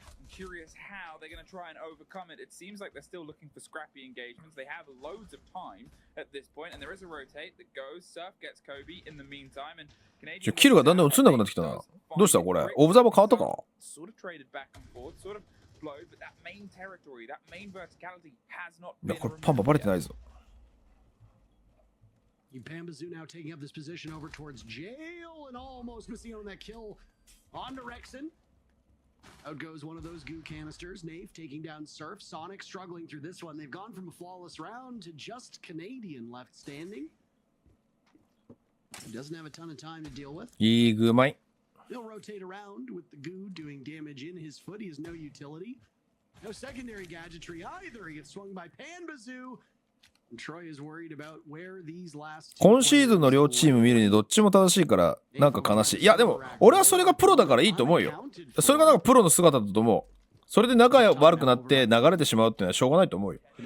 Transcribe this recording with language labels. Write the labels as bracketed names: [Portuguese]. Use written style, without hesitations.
[English] Curious how they're going to try and overcome it. It seems like they're still looking for scrappy engagements. They have loads of time at this point, and there is a rotate that goes. Surf gets Kobe in the meantime, and Canadian [Japanese] キルがだんだん映んなくなってきたな。どうしたこれ？オブザーバー変わったか？ [English] Sort of traded back and forth, sort of flowed, but that main territory, that main verticality has not [Japanese] いや [English] been [Japanese] これパンパバレてないぞ。 [English] Pambazoo now taking up this position over towards jail and almost missing on that kill on to Rexon. Out goes one of those goo canisters. Nafe taking down Surf. Sonic struggling through this one. They've gone from a flawless round to just Canadian left standing. He doesn't have a ton of time to deal with. [Japanese] いいグーマイ。 [English] He'll rotate around with the goo doing damage in his foot. He has no utility. No secondary gadgetry either. He gets swung by Pambazoo. And Troy is worried about where these last [Japanese] 今シーズンの両チーム見るにどっちも正しいからなんか悲しい。いやでも俺はそれがプロだからいいと思うよ。それがなんかプロの姿だと思う。それで仲悪くなって流れてしまうっていうのはしょうがないと思うよ。